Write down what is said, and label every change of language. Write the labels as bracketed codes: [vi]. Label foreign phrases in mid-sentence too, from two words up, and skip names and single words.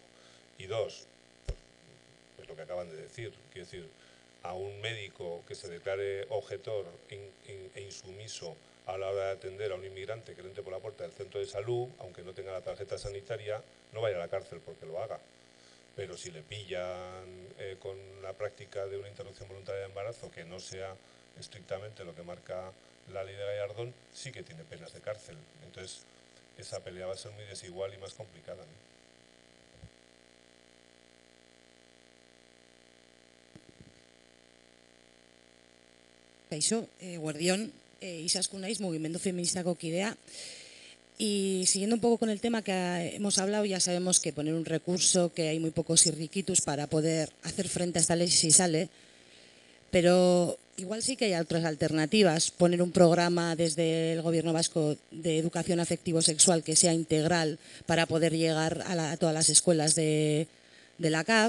[es] Y dos, pues lo que acaban de decir, quiero decir, a un médico que se declare objetor e insumiso a la hora de atender a un inmigrante que le entre por la puerta del centro de salud, aunque no tenga la tarjeta sanitaria, no vaya a la cárcel porque lo haga. Pero si le pillan con la práctica de una interrupción voluntaria de embarazo que no sea estrictamente lo que marca la ley de Gallardón, sí que tiene penas de cárcel. Entonces, esa pelea va a ser muy desigual y más complicada, ¿no? [eu] Kaixo, guardión, Izaskun naiz, Mugimendu Feministako kidea. [es] Y siguiendo un poco con el tema que hemos hablado, ya sabemos que poner un recurso, que hay muy pocos irriquitus para poder hacer frente a esta ley si sale, pero igual sí que hay otras alternativas. Poner un programa desde el Gobierno vasco de educación afectivo-sexual que sea integral para poder llegar a todas las escuelas de la CAF.